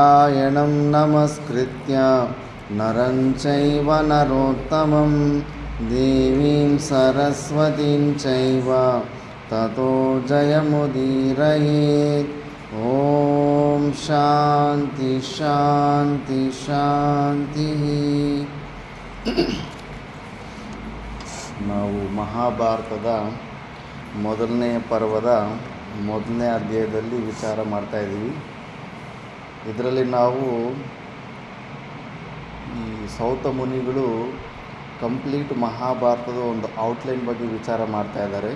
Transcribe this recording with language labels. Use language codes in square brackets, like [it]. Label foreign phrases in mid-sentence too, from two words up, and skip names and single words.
[sa] ನಾರಾಯಣಂ ನಮಸ್ಕೃತ್ಯ ನರಂ ಚೈವ ನರೋತ್ತಮಂ ದೇವೀಂ ಸರಸ್ವತೀಂ ಚೈವ ತತೋ ಜಯಮುದೀರಯೇತ್. ಓಂ ಶಾಂತಿ ಶಾಂತಿ ಶಾಂತಿ. [kn] ನಾವು ಮಹಾಭಾರತದ ಮೊದಲನೆಯ ಪರ್ವದ ಮೊದಲನೇ ಅಧ್ಯಾಯದಲ್ಲಿ ವಿಚಾರ ಮಾಡ್ತಾಯಿದ್ದೀವಿ. ಇದರಲ್ಲಿ ನಾವು ಈ ಸೌತ ಮುನಿಗಳು ಕಂಪ್ಲೀಟ್ ಮಹಾಭಾರತದ ಒಂದು ಔಟ್ಲೈನ್ ಬಗ್ಗೆ ವಿಚಾರ ಮಾಡ್ತಾಯಿದ್ದಾರೆ.